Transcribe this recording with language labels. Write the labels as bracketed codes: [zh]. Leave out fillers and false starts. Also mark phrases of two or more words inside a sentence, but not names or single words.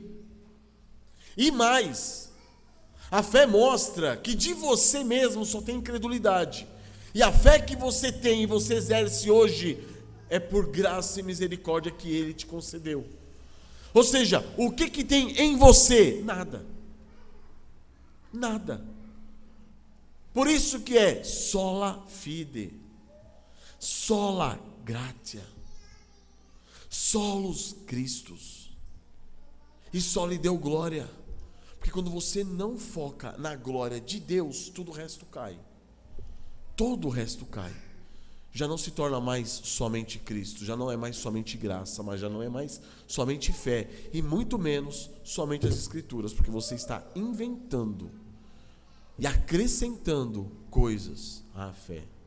[pt] E mais, a fé mostra que de você mesmo só tem incredulidade. E a fé que você tem e você exerce hoje é por graça e misericórdia que Ele te concedeu. Ou seja, o que tem em você? Nada. Nada. Por isso que é [la] sola fide, sola gratia, solus Christus. [pt] E só lhe deu glória. Porque quando você não foca na glória de Deus, tudo o resto cai. Todo o resto cai. Já não se torna mais somente Cristo, já não é mais somente graça, mas já não é mais somente fé, e muito menos somente as Escrituras, porque você está inventando e acrescentando coisas à fé.